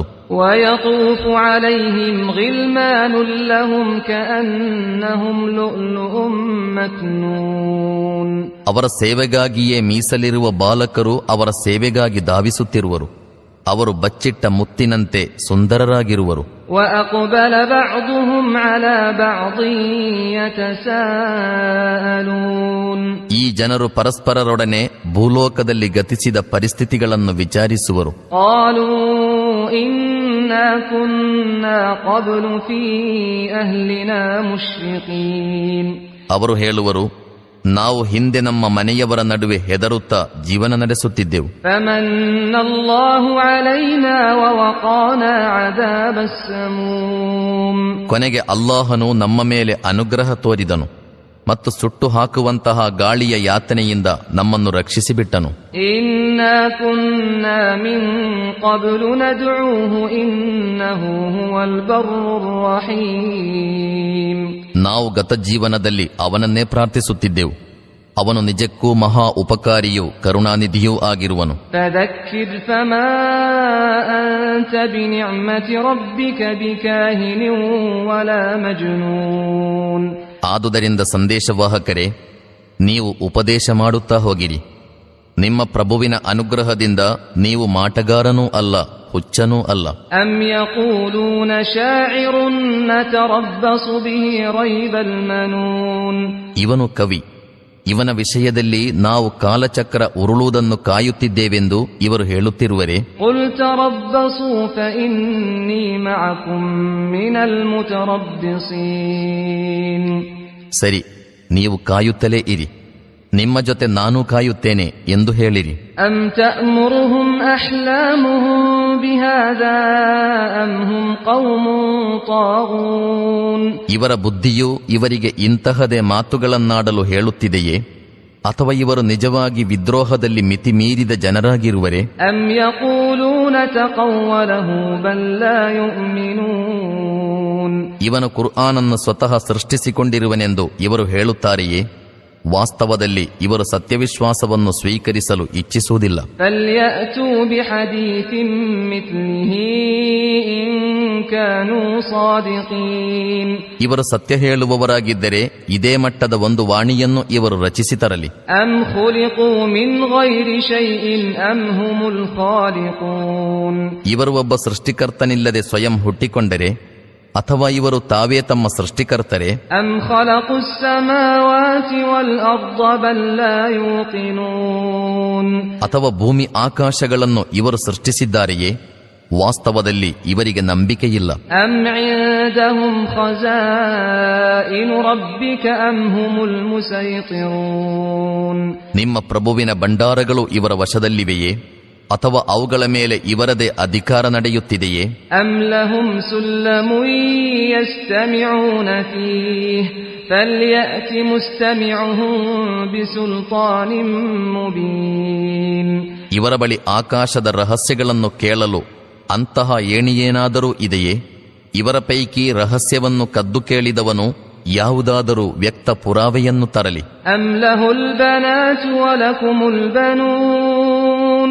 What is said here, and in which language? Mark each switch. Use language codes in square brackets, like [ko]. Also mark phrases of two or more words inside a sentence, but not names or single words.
[ar] ويطوف عليهم غلمان لهم كأنهم لؤلؤ مكنون, [kn] ಅವರ ಸೇವೆಗಾಗಿಯೇ ಮೀಸಲಿರುವ ಬಾಲಕರು ಅವರ ಸೇವೆಗಾಗಿ ಧಾವಿಸುತ್ತಿರುವರು. ಅವರು ಬಚ್ಚಿಟ್ಟ ಮುತ್ತಿನಂತೆ ಸುಂದರರಾಗಿರುವರು. [ar] وأقبل بعضهم على بعض يتساءلون, [kn] ಈ ಜನರು ಪರಸ್ಪರರೊಡನೆ ಭೂಲೋಕದಲ್ಲಿ ಗತಿಸಿದ ಪರಿಸ್ಥಿತಿಗಳನ್ನು ವಿಚಾರಿಸುವರು. [ar] قالوا إنا كنا قبل في أهلنا مشفقين. [kn] ಅವರು ಹೇಳುವರು, ನಾವು ಹಿಂದೆ ನಮ್ಮ ಮನೆಯವರ ನಡುವೆ ಹೆದರುತ್ತಾ ಜೀವನ ನಡೆಸುತ್ತಿದ್ದೆವು. [ar] فمن الله علينا ووقانا عذاب السموم. [kn] ಕೊನೆಗೆ ಅಲ್ಲಾಹನು ನಮ್ಮ ಮೇಲೆ ಅನುಗ್ರಹ ತೋರಿದನು ಮತ್ತು ಸುಟ್ಟು ಹಾಕುವಂತಹ ಗಾಳಿಯ ಯಾತನೆಯಿಂದ ನಮ್ಮನ್ನು ರಕ್ಷಿಸಿಬಿಟ್ಟನು. [ar] إنا كنا من قبل ندعوه إنه هو البر الرحيم. [kn] ನಾವು ಗತ ಜೀವನದಲ್ಲಿ ಅವನನ್ನೇ ಪ್ರಾರ್ಥಿಸುತ್ತಿದ್ದೆವು. ಅವನು ನಿಜಕ್ಕೂ ಮಹಾ ಉಪಕಾರಿಯೂ ಕರುಣಾನಿಧಿಯೂ ಆಗಿರುವನು. [ar] فذكر فما أنت بنعمة ربك بكاهن ولا مجنون. [kn] ಆದುದರಿಂದ ಸಂದೇಶವಾಹಕರೇ, ನೀವು ಉಪದೇಶ ಮಾಡುತ್ತಾ ಹೋಗಿರಿ. ನಿಮ್ಮ ಪ್ರಭುವಿನ ಅನುಗ್ರಹದಿಂದ ನೀವು ಮಾಟಗಾರನೂ ಅಲ್ಲ, ಹುಚ್ಚನೂ ಅಲ್ಲ. [ar] أم يقولون شاعر نتربص به ريب المنون. [kn] ಇವನು ಕವಿ, ಇವನ ವಿಷಯದಲ್ಲಿ ನಾವು ಕಾಲಚಕ್ರ ಉರುಳುವುದನ್ನು ಕಾಯುತ್ತಿದ್ದೇವೆಂದು ಇವರು ಹೇಳುತ್ತಿರುವರೆ. [ar] قل تربصوا فإني معكم من المتربصين. [kn] ಸರಿ, ನೀವು ಕಾಯುತ್ತಲೇ ಇರಿ, ನಿಮ್ಮ ಜೊತೆ ನಾನೂ ಕಾಯುತ್ತೇನೆ ಎಂದು ಹೇಳಿರಿ. [ar] أم تأمرهم أحلامهم بهذا أم هم قوم طاغون. [kn] ಇವರ ಬುದ್ಧಿಯು ಇವರಿಗೆ ಇಂತಹದೇ ಮಾತುಗಳನ್ನಾಡಲು ಹೇಳುತ್ತಿದೆಯೇ, ಅಥವಾ ಇವರು ನಿಜವಾಗಿ ವಿದ್ರೋಹದಲ್ಲಿ ಮಿತಿ ಮೀರಿದ ಜನರಾಗಿರುವರೆ? [ar] أم يقولون تقوله بل لا يؤمنون. [kn] ಇವನು ಕುರ್ಆನನ್ನು ಸ್ವತಃ ಸೃಷ್ಟಿಸಿಕೊಂಡಿರುವನೆಂದು ಇವರು ಹೇಳುತ್ತಾರೆಯೇ? ವಾಸ್ತವದಲ್ಲಿ ಇವರು ಸತ್ಯವಿಶ್ವಾಸವನ್ನು ಸ್ವೀಕರಿಸಲು ಇಚ್ಛಿಸುವುದಿಲ್ಲ. [ar] فليأتوا بحديث مثله إن كانوا صادقين. [kn] ಇವರು ಸತ್ಯ ಹೇಳುವವರಾಗಿದ್ದರೆ ಇದೇ ಮಟ್ಟದ ಒಂದು ವಾಣಿಯನ್ನು ಇವರು ರಚಿಸಿ ತರಲಿ. [ar] أم خلقوا من غير شيء أم هم الخالقون. [kn] ಇವರು ಒಬ್ಬ ಸೃಷ್ಟಿಕರ್ತನಿಲ್ಲದೆ ಸ್ವಯಂ ಹುಟ್ಟಿಕೊಂಡರೆ, ಅಥವಾ ಇವರು ತಾವೇ ತಮ್ಮ ಸೃಷ್ಟಿಕರ್ತರೆ? [ar] أم خلقوا السماوات والأرض بل لا يوقنون. [kn] ಅಥವಾ ಭೂಮಿ ಆಕಾಶಗಳನ್ನು ಇವರು ಸೃಷ್ಟಿಸಿದ್ದಾರೆಯೇ? ವಾಸ್ತವದಲ್ಲಿ ಇವರಿಗೆ ನಂಬಿಕೆಯಿಲ್ಲ. [ar] أم عندهم خزائن ربك أم هم المسيطرون. [kn] ನಿಮ್ಮ ಪ್ರಭುವಿನ ಭಂಡಾರಗಳು ಇವರ ವಶದಲ್ಲಿವೆಯೇ, ಅಥವಾ ಅವುಗಳ ಮೇಲೆ ಇವರದೇ ಅಧಿಕಾರ ನಡೆಯುತ್ತಿದೆಯೇ? [ar] أم لهم سلم يستمعون فيه فليأت مستمعهم بسلطان مبين. [kn] ಇವರ ಬಳಿ ಆಕಾಶದ ರಹಸ್ಯಗಳನ್ನು ಕೇಳಲು ಅಂತಹ ಏಣಿಯೇನಾದರೂ ಇದೆಯೇ? ಇವರ ಪೈಕಿ ರಹಸ್ಯವನ್ನು ಕದ್ದು ಕೇಳಿದವನು ಯಾವುದಾದರೂ ವ್ಯಕ್ತ ಪುರಾವೆಯನ್ನು ತರಲಿ. [ar] أم له البنات ولكم البنون.